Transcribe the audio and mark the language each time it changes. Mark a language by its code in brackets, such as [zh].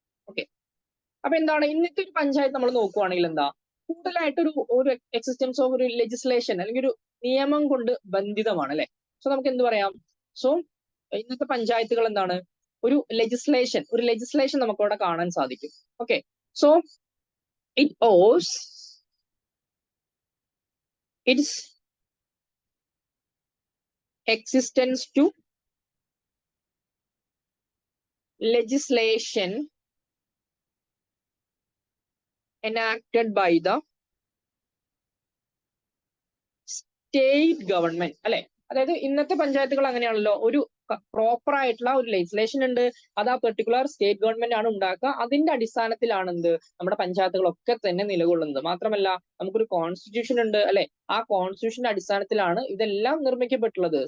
[ml] Okay, അപ്പൊ എന്താണ് ഇന്നത്തെ ഒരു പഞ്ചായത്ത് നമ്മൾ നോക്കുവാണെങ്കിൽ എന്താ? കൂടുതലായിട്ട് ഒരു എക്സിസ്റ്റൻസ് ഓഫ് ഒരു ലെജിസ്ലേഷൻ അല്ലെങ്കിൽ ഒരു നിയമം കൊണ്ട് ബന്ധിതമാണ് അല്ലെ. സോ നമുക്ക് എന്ത് പറയാം? സോ ഇന്നത്തെ പഞ്ചായത്തുകൾ എന്താണ്? ഒരു ലെജിസ്ലേഷൻ നമുക്ക് അവിടെ കാണാൻ സാധിക്കും. [en] Okay, so it owes its existence to legislation enacted by the state government അല്ലെ. [ml] അതായത് ഇന്നത്തെ പഞ്ചായത്തുകൾ അങ്ങനെയാണല്ലോ, ഒരു പ്രോപ്പർ ആയിട്ടുള്ള ഒരു ലെജിസ്ലേഷൻ ഉണ്ട്, അത് ആ പെർട്ടിക്കുലർ സ്റ്റേറ്റ് ഗവൺമെന്റ് ആണ് ഉണ്ടാക്കുക. അതിന്റെ അടിസ്ഥാനത്തിലാണ് എന്ത് നമ്മുടെ പഞ്ചായത്തുകളൊക്കെ തന്നെ നിലകൊള്ളുന്നത്. മാത്രമല്ല നമുക്കൊരു കോൺസ്റ്റിറ്റ്യൂഷൻ ഉണ്ട് അല്ലെ, ആ കോൺസ്റ്റിറ്റ്യൂഷന്റെ അടിസ്ഥാനത്തിലാണ് ഇതെല്ലാം നിർമ്മിക്കപ്പെട്ടുള്ളത്.